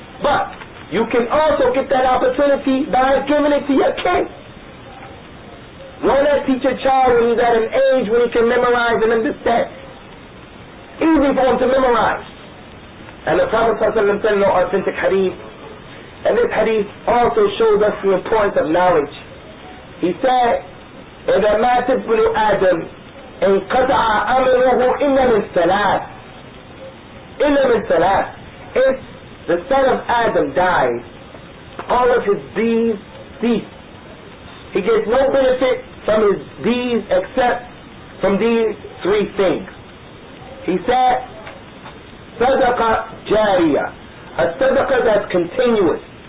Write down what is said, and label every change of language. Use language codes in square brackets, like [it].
[en] But you can also get that opportunity by giving it to your kid. Why not teach a child when he's at an age when he can memorize and understand? Easy for him to memorize. And the Prophet ﷺ said in an authentic hadith, and this hadith also shows us the importance of knowledge. He said, [ar] إِذَا مَاتَ ابْنُ آدَمَ انْقَطَعَ أَمْرُهُ إِلَّا مِنْ ثَلَاثٍ. إِلَّا مِنْ ثَلَاثٍ. [en] If the son of Adam dies, all of his deeds cease. He gets no benefit from his deeds except from these three things. He said, Sadaqah Jariyah, a sadaqah that's continuous.